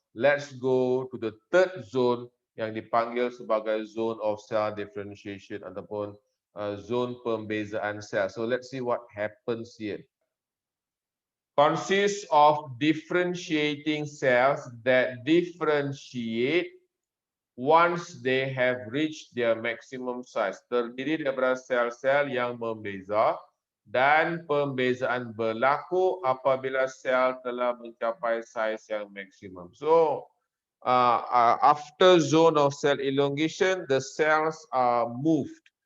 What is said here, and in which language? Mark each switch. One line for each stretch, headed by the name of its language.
English: let's go to the third zone
Malay: yang dipanggil sebagai
English: zone of cell differentiation
Malay: ataupun zone pembezaan sel.
English: So let's see what happens here. Consists of differentiating cells that differentiate once they have reached their maximum size.
Malay: Terdiri daripada sel-sel yang membeza dan pembezaan berlaku apabila sel telah mencapai saiz yang maksimum.
English: So, after zone of cell elongation, the cells are moved.